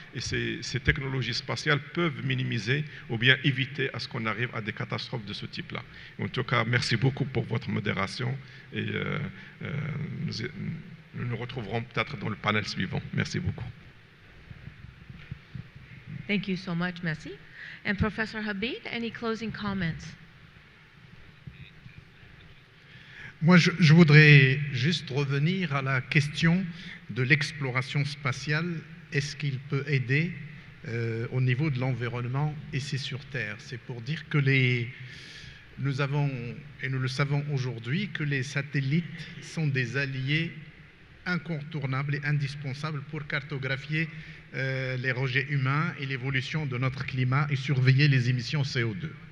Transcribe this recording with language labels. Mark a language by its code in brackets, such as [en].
[fr] Et ces technologies spatiales peuvent minimiser ou bien éviter à ce qu'on arrive à des catastrophes de ce type-là. En tout cas, merci beaucoup pour votre modération et nous nous retrouverons peut-être dans le panel suivant. Merci beaucoup. [en] Thank you so much, Messi. And Professor Habib, any closing comments? [fr] Moi, je voudrais juste revenir à la question de l'exploration spatiale. Est-ce qu'il peut aider au niveau de l'environnement ici sur Terre? C'est pour dire que nous avons, et nous le savons aujourd'hui, que les satellites sont des alliés incontournables et indispensables pour cartographier les rejets humains et l'évolution de notre climat et surveiller les émissions CO2